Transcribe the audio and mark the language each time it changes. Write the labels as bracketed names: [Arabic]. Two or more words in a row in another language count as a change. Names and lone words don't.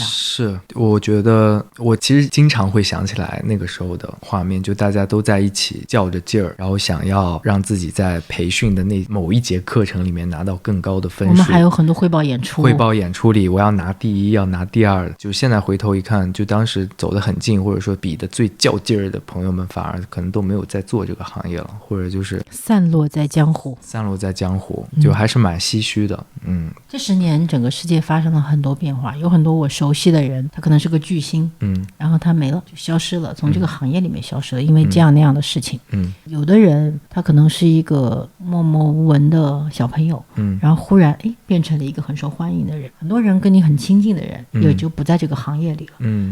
[Chinese] 是，我覺得我其實經常會想起來那個時候的畫面，就大家都在一起較着勁兒，然後想要讓自己在培訓的那某一節課程裡面拿到更高的分數。我們還有很多匯報演出裡我要拿第1，要拿第2，就現在回頭一看，就當時走得很近或者說比的最較勁兒的朋友們反而可能都沒有在做這個行業了，或者就是散落在江湖，就還是蠻唏噓的。這10年整個世界發生了很多變化，有很多我熟悉的人他可能是個巨星，然後他沒了，就消失了，從這個行業裡面消失了，因為這樣那樣的事情。有的人他可能是一個默默无聞的小朋友，然後忽然變成了一個很受歡迎的人，很多人跟你很親近的人也就不在這個行業裡了。